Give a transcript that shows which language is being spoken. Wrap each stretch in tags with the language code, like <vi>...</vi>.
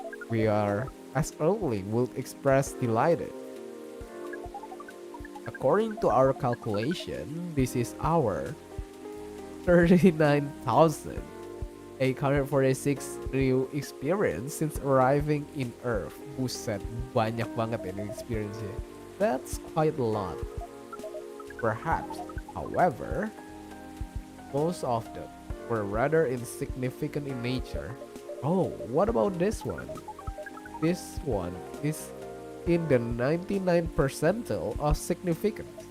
<en>We are, as early, would express delighted. According to our calculation, this is our 39,846 new experience since arriving in Earth.</en> <id>Buset, banyak banget ini experience-nya.</id> <en>That's quite a lot. Perhaps, however, most of them were rather insignificant in nature. Oh, what about this one? This one is in the 99th percentile of significance.</en>